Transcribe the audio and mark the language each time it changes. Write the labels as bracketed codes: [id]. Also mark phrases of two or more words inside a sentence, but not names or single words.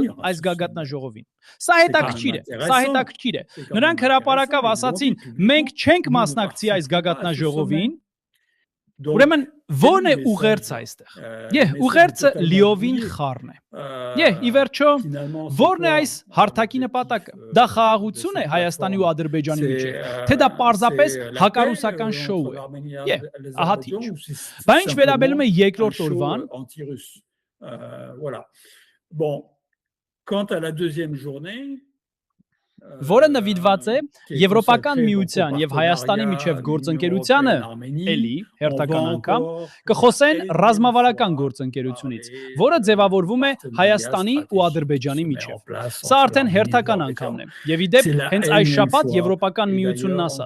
[hy] այս գագաթնաժողովին։ Սա հետաքրքիր է։ Նրանք հրապարակավ ասացին, մենք չենք մասնակցի այս գագաթնաժողովին։ Ուրեմն ո՞րն է ուղերձը այստեղ։ Ուղերձը լիովին խառն է։ Ի վերջո, ո՞րն է այս հարթակի նպատակը։ Դա խաղաղություն է Հայաստանի ու Ադրբեջանի միջեւ, թե դա պարզապես հակառուսական շոու է։ Ահա թե ինչ։ Բայց ինչ վերաբերում է երկրորդ օրվան, [fr] voilà. Bon, quant à la deuxième journée, [hy] որը նվիրված է Եվրոպական միության եւ Հայաստանի միջև գործընկերությանը, էլի հերթական անգամ կխոսեն ռազմավարական գործընկերությունից, որը ձևավորվում է Հայաստանի ու Ադրբեջանի միջև։ Սա արդեն հերթական անգամն է։ Եվ ի դեպ, հենց այս շաբաթ Եվրոպական միությունն ասաց.